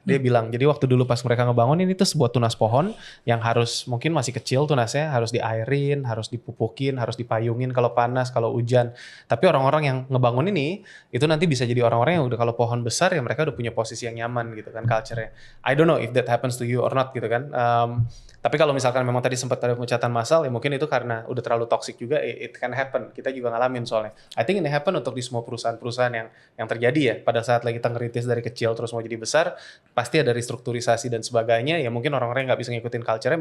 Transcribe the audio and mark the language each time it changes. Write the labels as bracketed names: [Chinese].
[Indonesian] Dia bilang, jadi waktu dulu pas mereka ngebangun ini tuh sebuah tunas pohon yang harus mungkin masih kecil tunasnya, harus diairin, harus dipupukin, harus dipayungin kalau panas, kalau hujan. Tapi orang-orang yang ngebangun ini, itu nanti bisa jadi orang-orang yang udah kalau pohon besar ya mereka udah punya posisi yang nyaman gitu kan culture-nya. [English] I don't know if that happens to you or not gitu kan. [Indonesian] Tapi kalau misalkan memang tadi sempat ada pemecatan massal, ya mungkin itu karena udah terlalu toxic juga, [English] it can happen. [Indonesian] Kita juga ngalamin soalnya. [English] I think [Indonesian] ini happen untuk di semua perusahaan-perusahaan yang terjadi ya. Pada saat lagi kita ngerintis dari kecil terus mau jadi besar, pasti ada restrukturisasi dan sebagainya. Ya mungkin orang-orang nggak bisa ngikutin culture-nya.